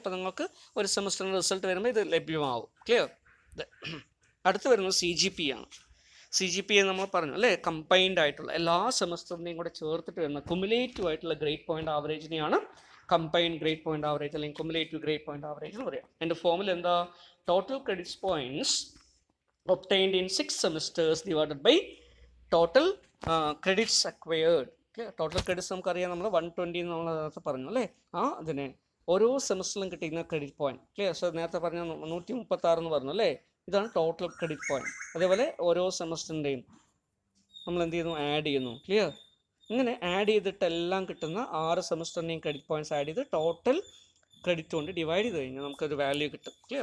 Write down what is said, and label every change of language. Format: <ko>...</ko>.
<ml>അപ്പോൾ നിങ്ങൾക്ക് ഒരു സെമിസ്റ്ററിൻ്റെ റിസൾട്ട് വരുമ്പോൾ ഇത് ലഭ്യമാവും. ക്ലിയർ? അടുത്ത് വരുന്നത് CGPA ആണ്. CGPA നമ്മൾ പറഞ്ഞു അല്ലേ, കമ്പൈൻഡ് ആയിട്ടുള്ള എല്ലാ സെമിസ്റ്ററിനെയും കൂടെ ചേർത്തിട്ട് വരുന്ന കുമുലേറ്റീവ് ആയിട്ടുള്ള grade point ആവറേജിനെയാണ് combined grade point average അല്ലെങ്കിൽ കുമുലേറ്റീവ് ഗ്രേഡ് പോയിന്റ് ആവറേജ് എന്ന് പറയാം. എൻ്റെ ഫോമിൽ എന്താ,</ml> <en>Total credits points obtained in 6 semesters divided by total credits acquired.</en> <ml>Total credits നമുക്കറിയാം, നമ്മൾ 120 നമ്മൾ നേരത്തെ പറഞ്ഞു അല്ലേ, അതിനെ ഓരോ സെമിസ്റ്ററിലും കിട്ടിയിരുന്ന ക്രെഡിറ്റ് പോയിന്റ്. ക്ലിയർ? സോ നേരത്തെ പറഞ്ഞ 136 എന്ന് പറഞ്ഞു അല്ലേ, ഇതാണ് ടോട്ടൽ ക്രെഡിറ്റ് പോയിന്റ്. അതേപോലെ ഓരോ സെമിസ്റ്ററിൻ്റെയും നമ്മൾ എന്ത് ചെയ്യുന്നു, ആഡ് ചെയ്യുന്നു. ക്ലിയർ? ഇങ്ങനെ ആഡ് ചെയ്തിട്ട് എല്ലാം കിട്ടുന്ന 6 സെമിസ്റ്ററിൻ്റെയും ക്രെഡിറ്റ് പോയിന്റ്സ് ആഡ് ചെയ്ത് ടോട്ടൽ ക്രെഡിറ്റ് കൊണ്ട് ഡിവൈഡ് ചെയ്ത് കഴിഞ്ഞാൽ നമുക്കൊരു വാല്യൂ കിട്ടും. ക്ലിയർ?</ml>